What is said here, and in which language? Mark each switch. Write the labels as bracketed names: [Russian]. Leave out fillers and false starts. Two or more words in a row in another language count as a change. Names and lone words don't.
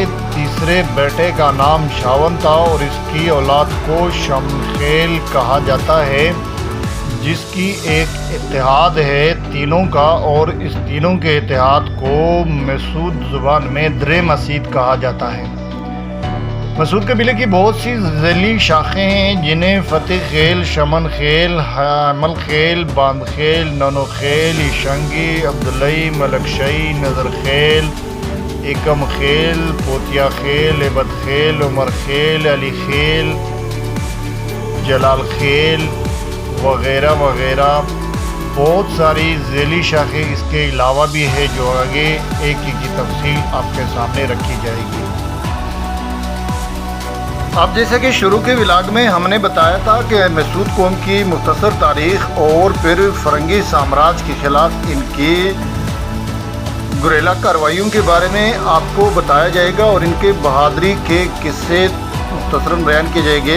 [Urdu] تیسرے بیٹے کا نام شاون تھا اور اس کی اولاد کو شمخیل کہا جاتا ہے، جس کی ایک اتحاد ہے تینوں کا، اور اس تینوں کے اتحاد کو مسعود زبان میں در مسعود کہا جاتا ہے۔ مسعود قبیلے کی بہت سی ذیلی شاخیں ہیں، جنہیں فتح خیل، شمن خیل، حمل خیل، باندھ خیل، نونو خیل، ایشنگی، عبداللہی، ملک شاہی، نظر خیل، ایکم خیل، پوتیا خیل، عبد خیل، عمر خیل، علی خیل، جلال خیل وغیرہ وغیرہ۔ بہت ساری ذیلی شاخیں اس کے علاوہ بھی ہے، جو آگے ایک کی تفصیل آپ کے سامنے رکھی جائے گی۔ اب جیسے کہ شروع کے ولاگ میں ہم نے بتایا تھا کہ مسعود قوم کی مختصر تاریخ اور پھر فرنگی سامراج کے خلاف ان کی گریلا کارروائیوں کے بارے میں آپ کو بتایا جائے گا اور ان کے بہادری کے قصے مختصراً بیان کیے جائیں گے۔